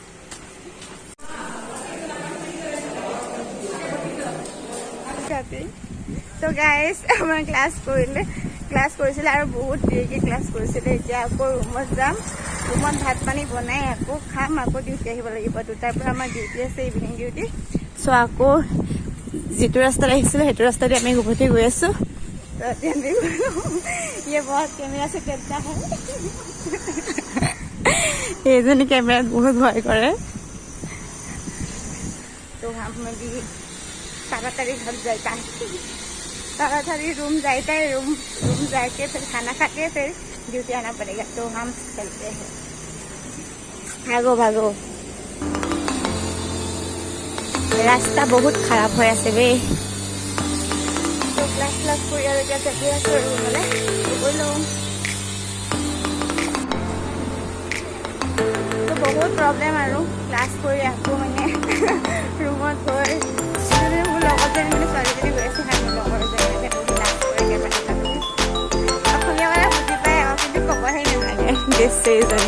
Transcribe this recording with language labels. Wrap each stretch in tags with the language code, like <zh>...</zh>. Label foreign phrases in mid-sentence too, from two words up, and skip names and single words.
<hi>तो गाइस मैं क्लास</hi> <as>কৰিছিলে আৰু বহুত দেৰিকৈ ক্লাছ কৰিছিলে এতিয়া আকৌ ৰুমত যাম ৰুমত ভাত পানী বনাই আকৌ খাম আকৌ ডিউটি আহিব লাগিব 2টাৰ পৰা আমাৰ ডিউটি আছে</as> <en>evening duty</en> <as>চ' আকৌ যিটো ৰাস্তাত আহিছিলোঁ সেইটো ৰাস্তাতে আমি উভতি গৈ আছোঁ</as> <hi>ये बहुत कैमरा से करता है</hi> <as>এইজনী কেমেৰাত বহুত ভয় কৰে</as> <hi>तो हम भी ताड़ाताड़ी घर जाता है ताड़ाताड़ी रूम जाता है रूम जाके फिर खाना खा के फिर ड्यूटी आना पड़ेगा तो हम चलते हैं भागो भागो</hi> <as>ৰাস্তা বহুত খাৰাপ হৈ আছে বে। তো ক্লাছ কৰি আৰু এতিয়া যাবি আছোঁ আৰু ৰুমলৈ গৈ লওঁ। তো বহুত প্ৰব্লেম আৰু ক্লাছ কৰি আকৌ মানে ৰুমত গৈ মোৰ লগৰজনী মানে ছোৱালীজনী গৈ আছে হা, মোৰ লগৰজনী ক্লাছ কৰি অসমীয়া মানে বুজি পায় আৰু কিন্তু ক'বহে নাজানে দেশজনী।</as>